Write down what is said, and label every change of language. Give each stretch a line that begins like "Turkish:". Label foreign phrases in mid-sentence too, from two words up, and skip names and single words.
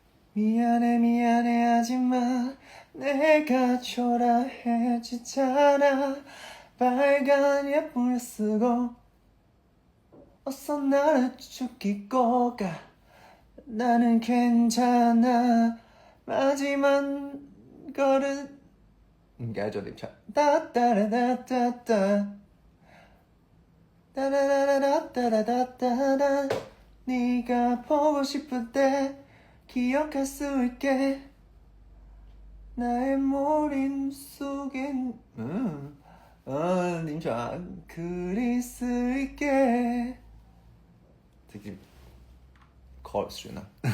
Korean: 미안해 미안해 하지마 내가 초라해지잖아 빨간 예쁘게 쓰고 어서 나를 죽이고 가 나는 괜찮아 마지막 거는
Cantonese: 唔記得咗點唱。
Korean: 네가 보고 싶을 때 기억할 수 있게 나의 머릿속엔
Cantonese: 點唱啊？
Korean: 그릴 수 있게
Cantonese: 直接 chorus 算啦。